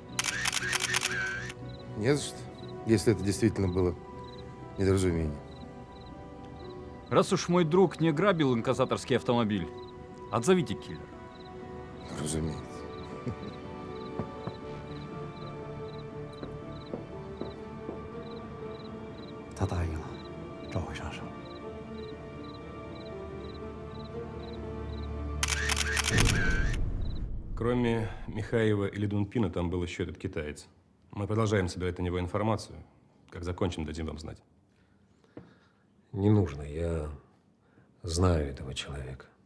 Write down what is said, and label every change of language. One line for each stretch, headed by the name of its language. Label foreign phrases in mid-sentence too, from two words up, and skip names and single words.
Russian: Не за что, если это действительно было недоразумение. Раз уж мой друг не грабил инкассаторский автомобиль, отзовите киллера. Разумеется.
Chinese: 他答应了，召回杀手。
Russian: Кроме Михаева и Лидунпина, там был еще этот китаец. Мы продолжаем собирать на него информацию. Как закончим, дадим вам знать. Не нужно, я знаю этого человека.